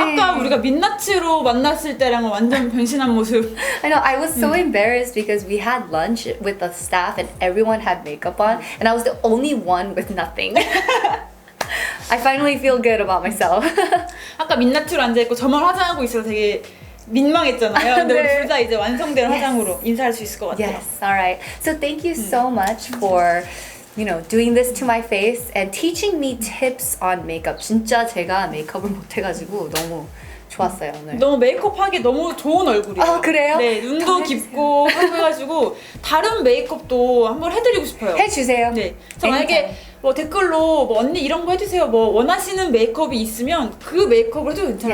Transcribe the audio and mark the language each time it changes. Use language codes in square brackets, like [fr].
[ko] 아까 우리가 민낯으로 만났을 때랑은 완전 변신한 모습. [en] I know, I was so embarrassed because we had lunch with the staff and everyone had makeup on and I was the only one with nothing. I finally feel good about myself. [ko] 아까 민낯으로 앉아있고 저만 화장하고 있어서 되게 민망했잖아요. 근데 네. 우리 둘 다 이제 완성된 [en] Yes. [ko] 화장으로 인사할 수 있을 것 같아요. [en] Yes, all right. So thank you so much for doing this to my face and teaching me tips on makeup. [ko] 진짜 제가 메이크업을 못해가지고 너무 좋았어요 오늘. 너무 메이크업 하기 너무 좋은 얼굴이에요. 아, 그래요? 네, 눈도 그럼 해주세요. 깊고 하고 해가지고 다른 메이크업도 한번 해드리고 싶어요. 해주세요. 네, 저 만약에 뭐 댓글로 뭐 언니 이런 거 해주세요. 뭐 원하시는 메이크업이 있으면 그 메이크업을 해도 괜찮을